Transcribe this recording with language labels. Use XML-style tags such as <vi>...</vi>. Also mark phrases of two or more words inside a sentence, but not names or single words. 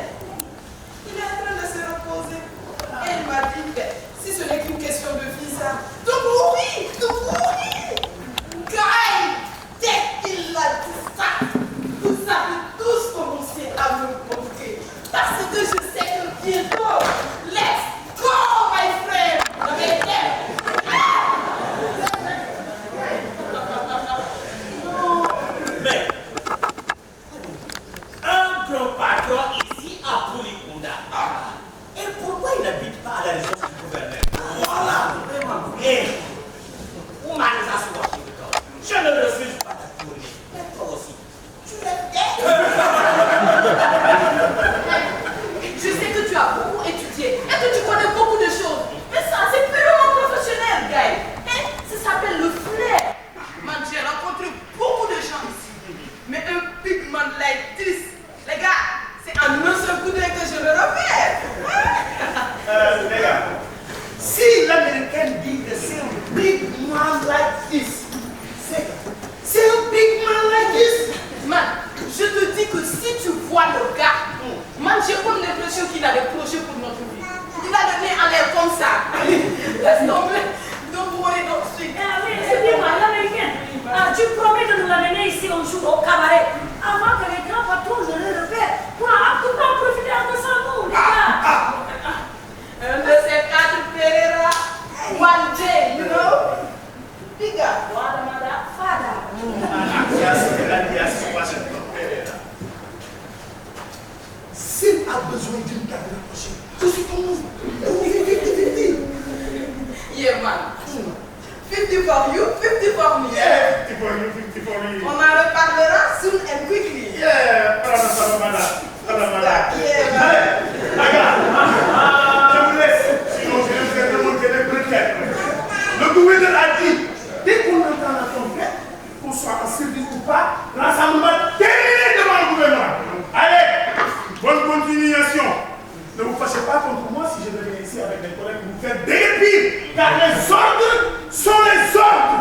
<fr>Il est en train de se reposer. Et il m'a dit, si ce n'est qu'une question de visa, de mourir. Guy, dès qu'il a dit ça, vous avez tous commencé à me moquer. Parce que je sais que bientôt,</fr> <en>let's go, my friend.</en> <fr>Mais, un grand patron ici à Poulikunda. Et pourquoi il n'habite pas à la résidence du gouverneur? Voilà, vraiment. Et, je ne refuse pas ta tournée. Mais toi aussi, tu l'as fait. Je sais que tu as beaucoup étudié et que tu connais beaucoup de choses. Mais ça, c'est purement professionnel, Guy. Ça s'appelle le flair. Man, j'ai rencontré beaucoup de gens ici. Mais un</fr> <en>big man like this,</en> <fr>les gars, c'est en un seul coup d'œil que je le refais. Les gars, si l'américaine dit que c'est un</fr> <en>big man like this.</en> <fr>C'est un</fr> <en>big man like this.</en> <fr>Man, je te dis que si tu vois le gars, man, j'ai comme l'impression qu'il a des projets pour notre vie. Il a le nez en l'air comme ça. Laisse tomber. Donc, vous voyez donc suite. Oui, c'est bien, l'américaine. Tu promets de nous l'amener ici un jour au cabaret avant que les grands patrons ne le repèrent pour en profiter un peu sans nous, les gars. Un de ces quatre Pereira,</fr> <en>one day, you know?</en> <fr>Biga, Guadamada, Fada. S'il a besoin d'une caméra prochaine, je suis ton nous. 50-50.</fr> <en>Yeah, man. 50 for you, 50 for me. Yeah, 50 for you, 50 for me. On en reparlera soon and quickly. Yeah, Paramada. Yeah, man.</en> <fr>Allez, je vous laisse, sinon je vais vous faire remonter les bretelles. Le gouverneur a dit, dès qu'on entend la trompette, qu'on soit en service ou pas, l'ensemble terminé devant le gouvernement. Allez, bonne continuation. Ne vous fâchez pas contre moi si je reviens ici avec mes collègues pour vous faire déguerpir, car les ordres sont les ordres.</fr>